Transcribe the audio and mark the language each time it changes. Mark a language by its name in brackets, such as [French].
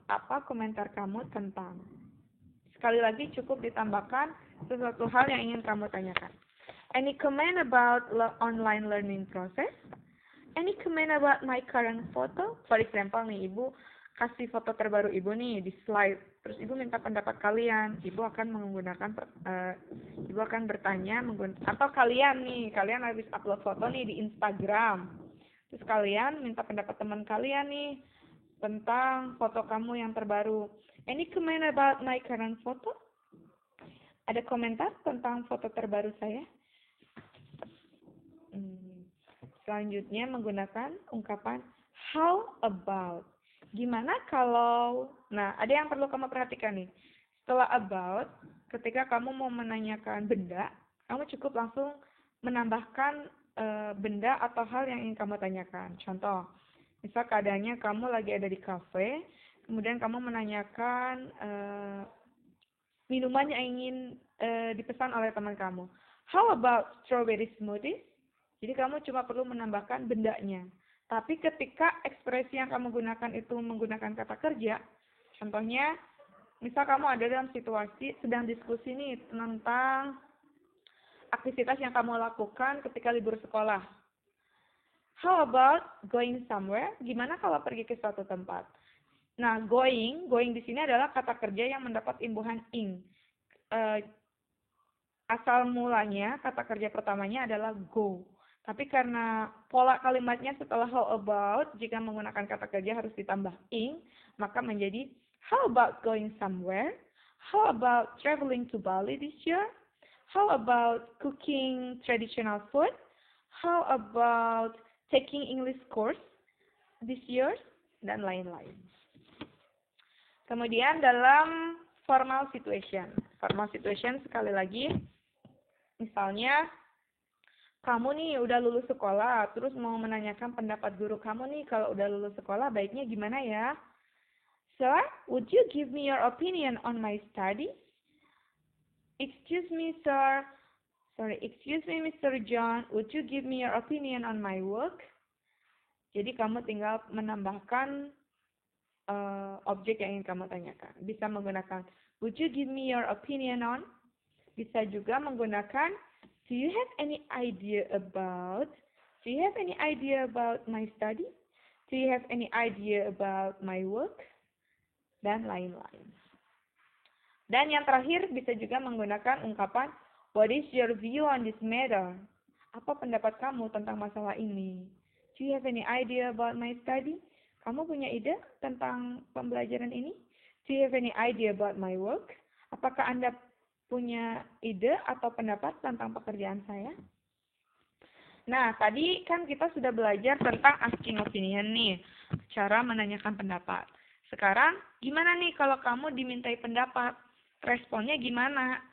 [Indonesian] Apa komentar kamu tentang? Sekali lagi cukup ditambahkan sesuatu hal yang ingin kamu tanyakan. [English] Any comment about online learning process? Any comment about my current photo? For example [Indonesian] nih, Ibu kasih foto terbaru Ibu nih di slide. Terus Ibu minta pendapat kalian. Ibu akan bertanya atau kalian habis upload foto nih di Instagram. Terus kalian minta pendapat teman kalian nih tentang foto kamu yang terbaru. [English] Any comment about my current photo? [Indonesian] Ada komentar tentang foto terbaru saya? Selanjutnya menggunakan ungkapan how about. Gimana kalau? Nah, ada yang perlu kamu perhatikan nih. Setelah about, ketika kamu mau menanyakan benda, kamu cukup langsung menambahkan benda atau hal yang ingin kamu tanyakan. Contoh, misal keadaannya kamu lagi ada di kafe, kemudian kamu menanyakan minuman yang ingin dipesan oleh teman kamu. [English] How about strawberry smoothie? [Indonesian] Jadi kamu cuma perlu menambahkan bendanya. Tapi ketika ekspresi yang kamu gunakan itu menggunakan kata kerja, contohnya Misal kamu ada dalam situasi sedang diskusi nih tentang aktivitas yang kamu lakukan ketika libur sekolah. [English] How about going somewhere? [Indonesian] Gimana kalau pergi ke suatu tempat? Nah, going di sini adalah kata kerja yang mendapat imbuhan ing. Asal mulanya kata kerja pertamanya adalah go. Tapi karena pola kalimatnya setelah how about, jika menggunakan kata kerja harus ditambah ing, maka menjadi [English] how about going somewhere? How about traveling to Bali this year? How about cooking traditional food? How about taking English course this year? [Indonesian] Dan lain-lain. Kemudian dalam formal situation. Formal situation sekali lagi, misalnya kamu nih udah lulus sekolah, terus mau menanyakan pendapat guru kamu nih kalau udah lulus sekolah baiknya gimana ya? [English] Sir, would you give me your opinion on my studies? Excuse me, Mr. John, would you give me your opinion on my work? [Indonesian] Jadi kamu tinggal menambahkan objek yang ingin kamu tanyakan. Bisa menggunakan [English] would you give me your opinion on? [Indonesian] Bisa juga menggunakan [English] do you have any idea about my study? Do you have any idea about my work? [Indonesian] Dan lain-lain. Dan yang terakhir bisa juga menggunakan ungkapan [English] what is your view on this matter? [Indonesian] Apa pendapat kamu tentang masalah ini? [English] Do you have any idea about my study? [Indonesian] Kamu punya ide tentang pembelajaran ini? [English] Do you have any idea about my work? [Indonesian] Apakah Anda punya ide atau pendapat tentang pekerjaan saya? Nah, tadi kan kita sudah belajar tentang asking opinion nih, cara menanyakan pendapat. Sekarang, gimana nih kalau kamu dimintai pendapat? Responnya gimana?